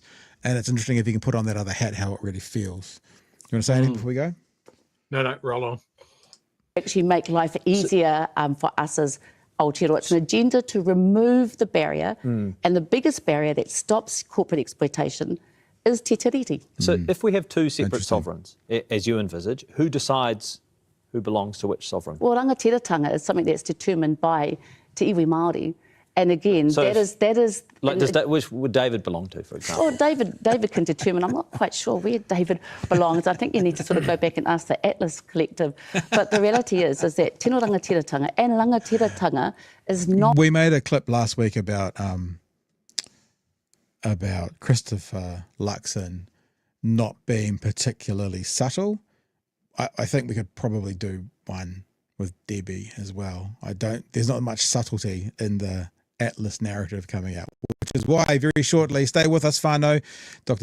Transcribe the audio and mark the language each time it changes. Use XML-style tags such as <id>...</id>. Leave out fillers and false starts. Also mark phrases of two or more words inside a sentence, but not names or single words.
<en>And it's interesting if you can put on that other hat, how it really feels. You want to say anything before we go? No, roll on. Actually make life easier for us as Aotearoa. It's an agenda to remove the barrier, and the biggest barrier that stops corporate exploitation is</en> <mi>te tiriti.</mi> <en>So if we have two separate sovereigns, as you envisage, who decides who belongs to which sovereign? Well, rangatiratanga is something that's determined by</en> <mi>te iwi Māori.</mi> <en>And again, so that is. Which would David belong to, for example? Well, David can determine. I'm not quite sure where David belongs. I think you need to sort of go back and ask the Atlas Collective. But the reality is that</en> <mi>tino rangatiratanga</mi> <en>and rangatiratanga is not. We made a clip last week about Christopher Luxon not being particularly subtle. I think we could probably do one with Debbie as well. There's not much subtlety in the Atlas narrative coming out, which is why very shortly, stay with us, whānau, Dr.</en>